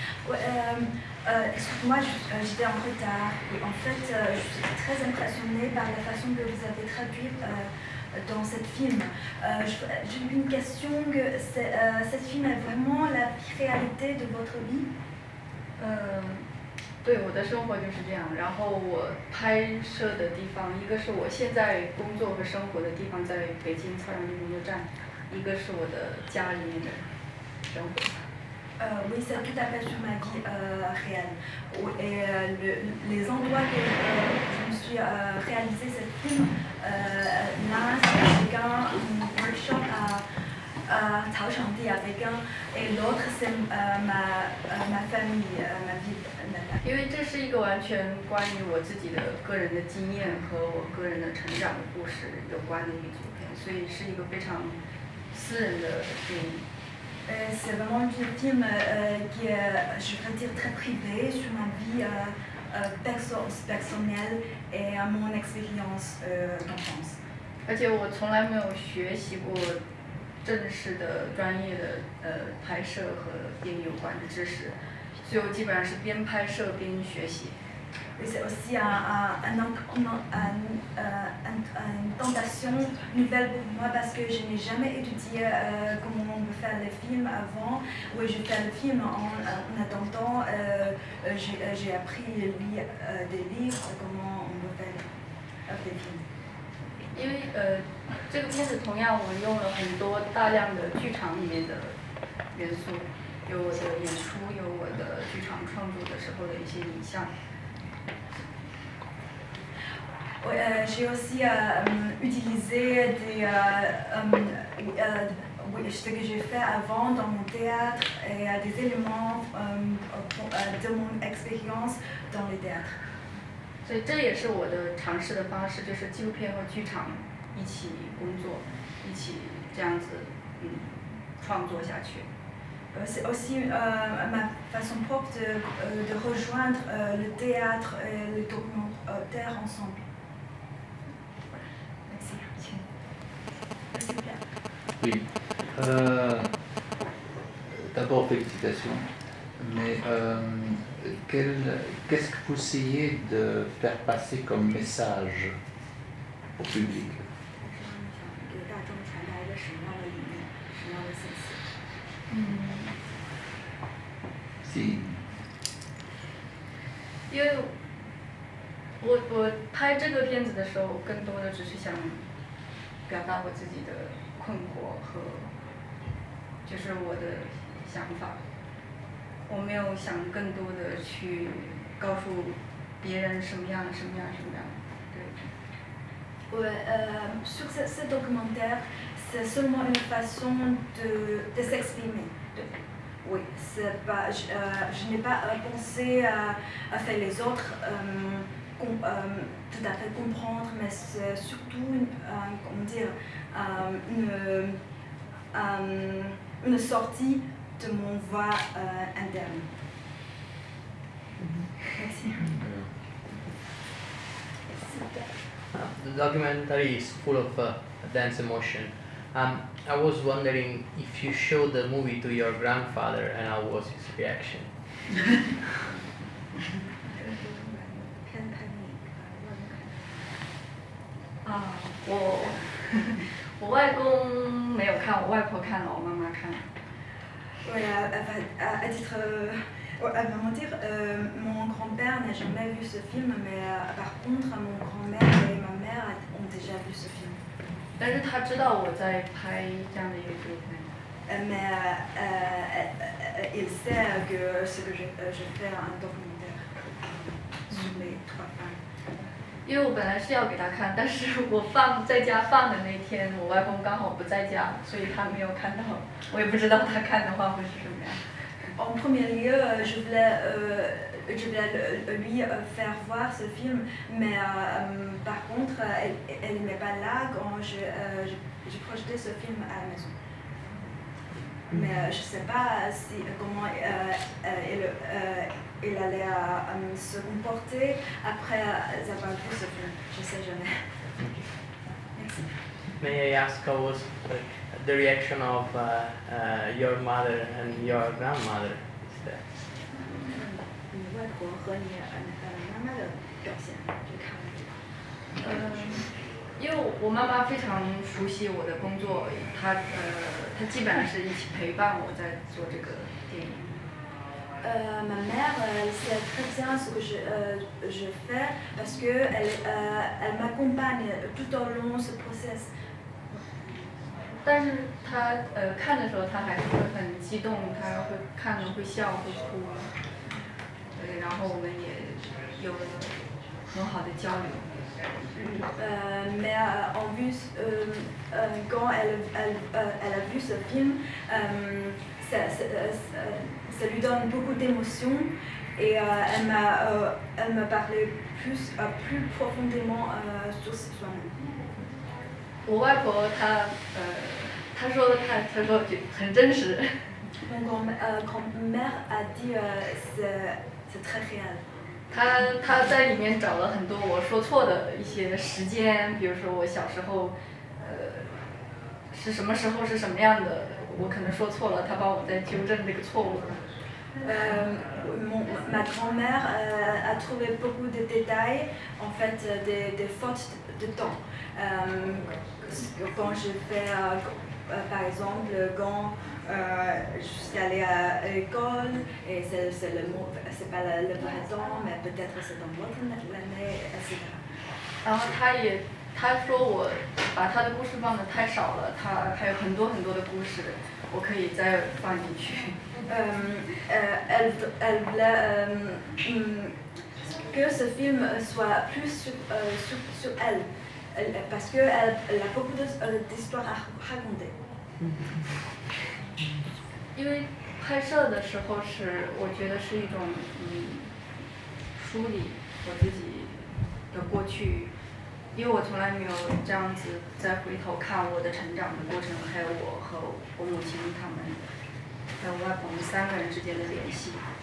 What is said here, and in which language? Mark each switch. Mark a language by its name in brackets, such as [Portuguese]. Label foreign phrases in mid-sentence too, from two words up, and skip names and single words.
[French] Excuse-moi, j'étais en retard. Et en fait, je suis très impressionnée par la façon que vous avez traduit dans ce film. J'ai une question, que ce film est vraiment la réalité de votre vie? [Chinese] 对，我的生活就是这样。然后我拍摄的地方，一个是我现在工作和生活的地方，在北京朝阳区工作站，一个是我的家里面的生活。 [French] Oui, c'est tout à fait sur ma vie réelle. Et les endroits que je me suis réalisé ce film, l'un c'est avec un workshop à Tao Shangdi à Pékin, et l'autre c'est ma famille, ma vie natale. [Chinese] 因为这是一个完全关于我自己的个人的经验和我个人的成长的故事有关的一个纪录片，所以是一个非常私人的电影。 [French] C'est vraiment un film qui est, je veux dire, très privé sur ma vie personnelle et mon expérience d'enfance. [Chinese] 而且我从来没有学习过正式的专业的拍摄和电影有关的知识，所以我基本上是边拍摄边学习。 [French] Et c'est aussi une tentation nouvelle pour moi parce que je n'ai jamais étudié comment on peut faire les films avant. Oui, je fais le film en attendant. J'ai appris des livres comment on peut faire des films. [Chinese] 因为这个片子同样我用了很多大量的剧场里面的元素，有我的演出，有我的剧场创作的时候的一些影像。 [French] J'ai aussi utilisé ce que j'ai fait avant dans mon théâtre et des éléments de mon expérience dans le théâtre. [Chinese] 所以这也是我的尝试的方式，就是纪录片和剧场一起工作，一起这样子创作下去。 [French] C'est aussi ma façon propre de rejoindre le théâtre et le documentaire ensemble. Oui. D'abord, félicitations. Mais qu'est-ce que vous essayez de faire passer comme message au public? Si. [Chinese] 因为我拍这个片子的时候，更多的只是想表达我自己的困惑和就是我的想法，我没有想更多的去告诉别人什么样。对。 [French] Sur ce documentaire, c'est seulement une façon de s'exprimer. Oui, je n'ai pas pensé à faire les autres tout à fait comprendre, mais c'est surtout une sortie de mon voix interne. Merci. [English] The documentary is full of dance emotion. I was wondering if you showed the movie to your grandfather and how was his reaction? [Chinese] 我外公没有看，我外婆看了，我妈妈看了。 [French] Oui, à titre, à mentir, mon grand-père n'a jamais vu ce film, mais par contre, mon grand-mère et ma mère ont déjà vu ce film. [Chinese] 但是他知道我在拍这样的一个纪录片。 [French] Mais il sait que je fais un documentaire sur les 3 femmes. [Chinese] 因为我本来是要给他看，但是我在家放的那天，我外公刚好不在家，所以他没有看到。我也不知道他看的话会是什么样。 [French] En premier lieu, je voulais lui faire voir ce film, mais par contre, elle n'est pas là quand j'ai projeté ce film à la maison. Mais je ne sais pas comment il allait se comporter après avoir vu ce film. Je ne sais jamais. Merci. [English] May I ask how was the reaction of your mother and your grandmother? [Chinese] 外婆和你妈妈的表现？就看了这个。因为我妈妈非常熟悉我的工作，她基本上是一起陪伴我在做这个电影。 [French] Ma mère, elle sait très bien ce que je fais parce qu'elle m'accompagne tout au long de ce process. [Chinese] 但是她看的时候，她还是会很激动，她会看了会笑会哭，然后我们也有了很好的交流。 [French] Mais quand elle a vu ce film, ça lui donne beaucoup d'émotions et elle m'a parlé plus profondément sur soi-même. [Chinese] 我外婆她说很真实。 [French] Mon grand-mère a dit c'est très réel. [Chinese] 她在里面找了很多我说错的一些时间，比如说我小时候，是什么时候是什么样的，我可能说错了，她帮我再纠正这个错误。 [French] Ma grand-mère a trouvé beaucoup de détails, en fait des fautes de temps. Quand je fais, par exemple, quand je suis allée à l'école, et c'est pas le vrai temps, mais peut-être c'est dans l'autre année, etc. [Chinese] 然后她说我把她的故事放的太少了，她还有很多很多的故事，我可以再放进去。 [French] Elle voulait que ce film soit plus sur elle, parce qu'elle a beaucoup d'histoires à raconter. [Chinese] 因为拍摄的时候我觉得是一种梳理我自己的过去，因为我从来没有这样子再回头看我的成长的过程，还有我和我母亲他们，还有我外婆们3个人之间的联系。